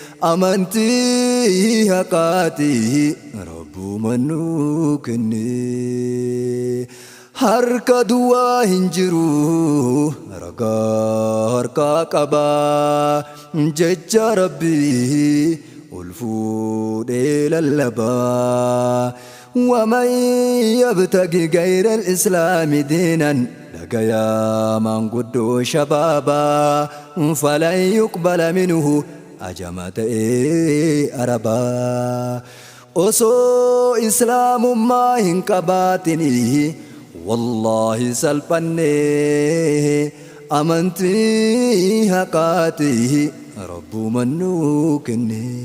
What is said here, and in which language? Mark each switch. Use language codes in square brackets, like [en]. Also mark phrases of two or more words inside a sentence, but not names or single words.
[om] Amantii haqaati, Rabbuma nuu kenne. Harka duwwaa hin jiru, ragaa harkaa qaba. Jecha Rabbii ol fuudhee lallaba. [ar] ومن يبتغ غير الإسلام دينا، [om] dhagayaa maanguddoo shabaabaa, [ar] فلن يقبل منه، [om] ajama ta'ee arabaa. Osoo islaamummaa hin qabaatini, wallaahi salphannee, amantii haqaati Rabbuu mannuu kenne.